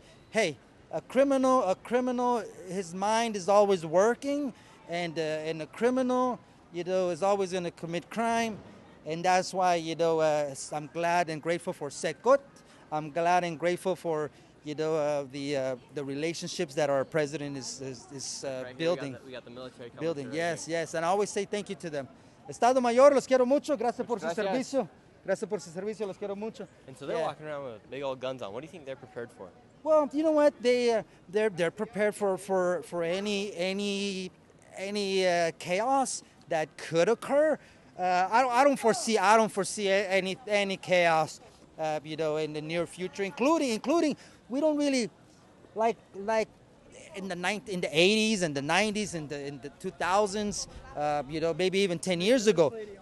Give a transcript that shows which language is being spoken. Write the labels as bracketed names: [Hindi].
[English] Hey, a criminal, his mind is always working, and a criminal, is always going to commit crime, and that's why I'm glad and grateful for Secot. I'm glad and grateful for the relationships that our president is building. We got the military coming Building, through yes, and I always say thank you to them. [Spanish] Estado Mayor, los quiero mucho. Gracias por su Gracias. servicio. Gracias por su servicio, los quiero mucho. [English] And so they're walking around with big old guns on. What do you think they're prepared for? Well, you know what? They're prepared for any chaos that could occur. I don't foresee any chaos, in the near future, including we don't really like in the 80s and the 90s and in the 2000s, maybe even 10 years ago.